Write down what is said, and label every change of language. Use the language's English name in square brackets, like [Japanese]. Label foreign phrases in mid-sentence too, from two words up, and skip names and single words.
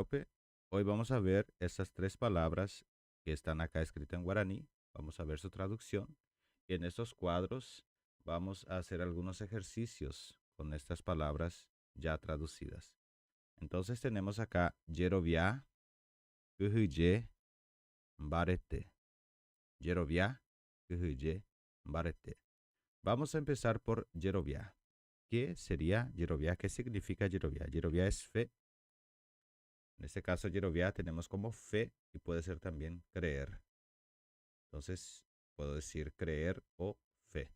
[Spanish] Hoy vamos a ver estas 3 palabras que están acá escritas en guaraní. Vamos a ver su traducción. Y en estos cuadros vamos a hacer algunos ejercicios con estas palabras ya traducidas. Entonces tenemos acá [Guarani] Yerovia, Uhuye, mbarete. Yerovia, kuhuye, mbarete. [Spanish] Vamos a empezar por yerovia. ¿Qué sería yerovia? ¿Qué significa yerovia? Yerovia es fe. En este caso, yerovia tenemos como fe y puede ser también creer. Entonces, puedo decir creer o fe.